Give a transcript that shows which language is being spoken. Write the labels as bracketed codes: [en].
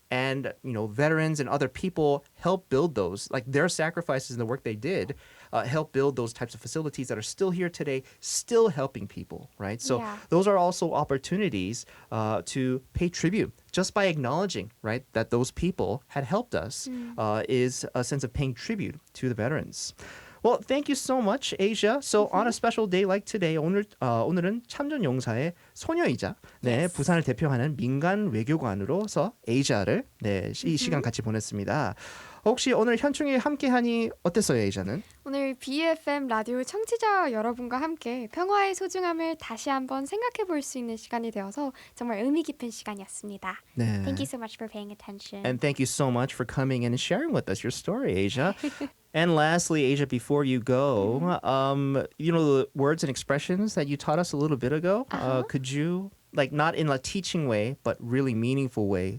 [en] And veterans and other people helped build those, like their sacrifices and the work they did, help build those types of facilities that are still here today, still helping people, right? So Yeah. those are also opportunities to pay tribute just by acknowledging, right, that those people had helped us is a sense of paying tribute to the veterans. Well, thank you so much, Asia. So on a special day like today, [ko] 오늘은 참전용사의 소녀이자 부산을 대표하는 민간 외교관으로서 Asia를 이 시간 같이 보냈습니다. 혹시 오늘 현충일 함께하니 어땠어요, Asia는? 오늘 BFM 라디오 청취자 여러분과 함께 평화의 소중함을 다시 한번 생각해 볼 수 있는 시간이 되어서 정말 의미 깊은 시간이었습니다. 네. [en] Thank you so much for paying attention. And thank you so much for coming and sharing with us your story, Asia. And lastly, Asia, before you go, the words and expressions that you taught us a little bit ago, could you, like not in a teaching way, but really meaningful way